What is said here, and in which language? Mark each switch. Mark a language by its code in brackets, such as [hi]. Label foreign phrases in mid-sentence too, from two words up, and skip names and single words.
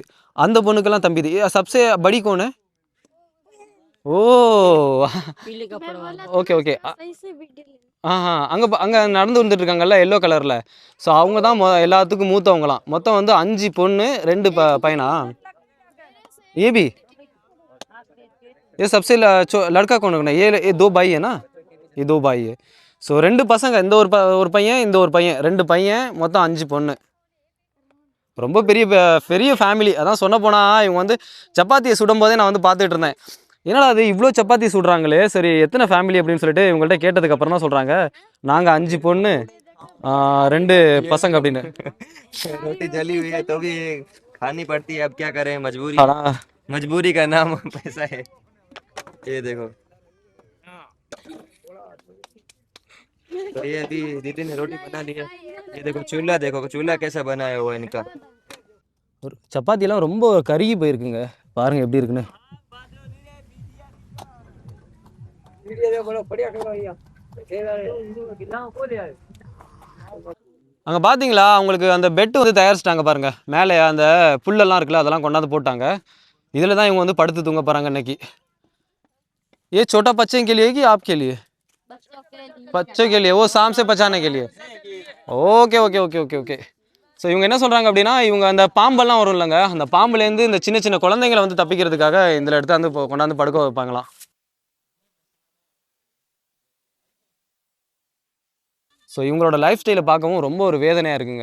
[ta] அந்த பொண்ணுக்கெல்லாம் தம்பி இது. [hi] सबसे बड़ी कौन? [ta] ஓ ஓகே ஓகே. அங்கே நடந்து வந்துட்டு இருக்காங்கல்ல எல்லோ கலரில். ஸோ அவங்க தான் எல்லாத்துக்கும் மூத்தவங்களாம். மொத்தம் வந்து 5 பொண்ணு 2 பையனா. ஏபி [hi] ये सबसे लड़का कौन है? ये 2 भाई है ना? ये 2 भाई है. [ta] ஸோ 2 பசங்க, இந்த ஒரு பையன், இந்த ஒரு பையன், 2 பையன், மொத்தம் 5 பொண்ணு. ரொம்ப பெரிய ஃபேமிலி. அதான் சொன்ன போனால் இவங்க வந்து சப்பாத்தியை சுடும்போதே நான் வந்து பார்த்துட்டு இருந்தேன். என்னடா அது இவ்வளோ சப்பாத்தி சுடுறாங்களே, சரி எத்தனை ஃபேமிலி அப்படின்னு சொல்லிட்டு இவங்கள்ட்ட கேட்டதுக்கப்புறம் தான் சொல்கிறாங்க, நாங்கள் 5 பொண்ணு 2 பசங்க அப்படின்னு. [hi] रोटी जली हुई है तो भी खानी पड़ती है, अब क्या करें, मजबूरी का नाम पैसा है। ये देखो, तो ये अभी दीदी ने रोटी बना ली है। ये देखो चूल्हा कैसा बनाया हुआ है इनका। [ta] ஒரு சப்பாத்திலாம் ரொம்ப கருகி போயிருக்குங்க, பாருங்க எப்படி இருக்குன்னு. அங்கே பார்த்தீங்களா அவங்களுக்கு அந்த பெட்டு வந்து தயாரிச்சிட்டாங்க பாருங்க, மேலே அந்த புல்லெல்லாம் இருக்குல்ல அதெல்லாம் கொண்டாந்து போட்டாங்க. இதில் தான் இவங்க வந்து படுத்து தூங்க போகிறாங்க இன்னைக்கு. [hi] ये छोटा बच्चे के लिए कि आपके लिए? बच्चों के लिए, वो शाम से बचाने के लिए. [ta] ஓகே ஓகே ஓகே ஓகே ஓகே. ஸோ இவங்க என்ன சொல்கிறாங்க அப்படின்னா, இவங்க அந்த பாம்பெல்லாம் வரும் இல்லைங்க, அந்த பாம்புலேருந்து இந்த சின்ன சின்ன குழந்தைங்களை வந்து தப்பிக்கிறதுக்காக இந்த இடத்த வந்து கொண்டாந்து படுக்க வைப்பாங்களாம். ஸோ இவங்களோட [en] life style [ta] பார்க்கவும் ரொம்ப ஒரு வேதனையாக இருக்குங்க.